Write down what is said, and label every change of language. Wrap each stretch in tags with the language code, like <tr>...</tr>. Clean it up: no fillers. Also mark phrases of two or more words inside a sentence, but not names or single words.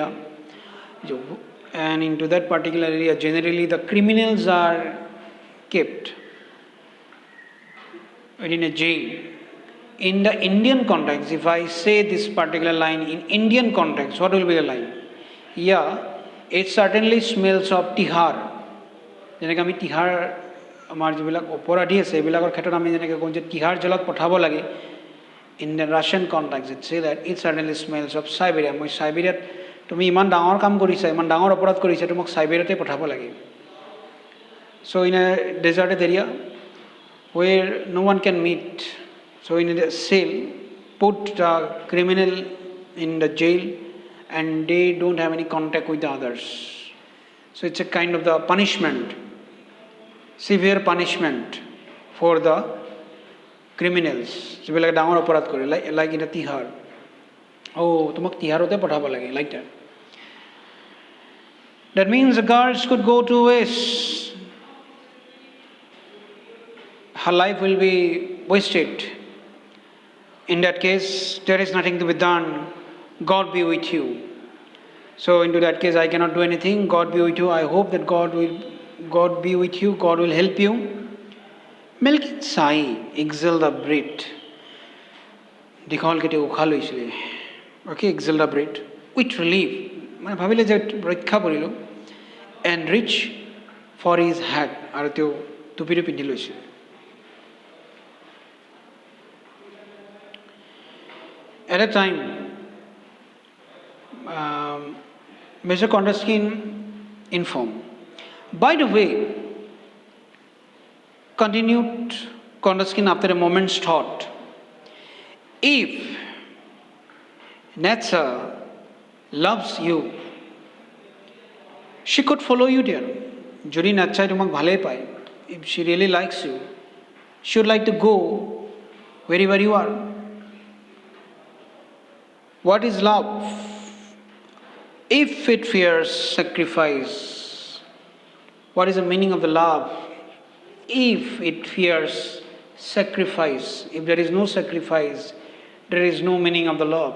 <en>And into that particular area, generally the criminals are kept in a jail. In the Indian context, if I say this particular line in Indian context, what will be the line? Yeah, it certainly smells of Tihar.</en> <as>যেনেকৈ আমি তিহাৰ আমাৰ যিবিলাক অপৰাধী আছে এইবিলাকৰ ক্ষেত্ৰত আমি যেনেকৈ কওঁ যে তিহাৰ জেলত পঠাব লাগে,</as> <en>in the Russian context it say that it certainly smells of Siberia.</en> <as>মই সাইবেৰিয়াত তুমি ইমান ডাঙৰ কাম কৰিছা, ইমান ডাঙৰ অপৰাধ কৰিছা, তোমাক সাইবেৰিয়াতে পঠাব লাগে.</as> <en>So in a deserted area where no one can meet, so in a cell put the criminal in the jail and they don't have any contact with the others. So it's a kind of the punishment, severe punishment for the criminals.</en> <as>যিবিলাক ডাঙৰ অপৰাধ কৰে,</as> <en>like in a</en> <as>তিহাৰ. তোমাক তিহাৰতে পঠাব লাগে,</as> <en>like that. That means the girls could go to waste. Her life will be wasted. In that case, there is nothing to be done. God be with you. So into that case, I cannot do anything. God be with you. I hope that God be with you. God will help you. Milk Sai, exhale the breath.</en> <as>দীঘল কেতিয়া উশাহ লৈছিলে.</as> <en>Okay, exhale the breath with relief.</en> <as>মানে ভাবিলে যে ৰক্ষা পৰিলোঁ.</as> <en>And reach for his hat.</en> <as>আৰু তেওঁ টুপিটো পিন্ধি লৈছে.</as> <en>At a time, Mr. Kondeskin informed, By the way, continued Kondratkin after a moment's thought, if nature loves you, she could follow you there.</en> <as>যদি nature তোমাক ভাল পায়.</as> <en>If she really likes you, she would like to go wherever you are. What is love? If it fears sacrifice, what is the meaning of the love? If it fears sacrifice, if there is no sacrifice, there is no meaning of the love.</en>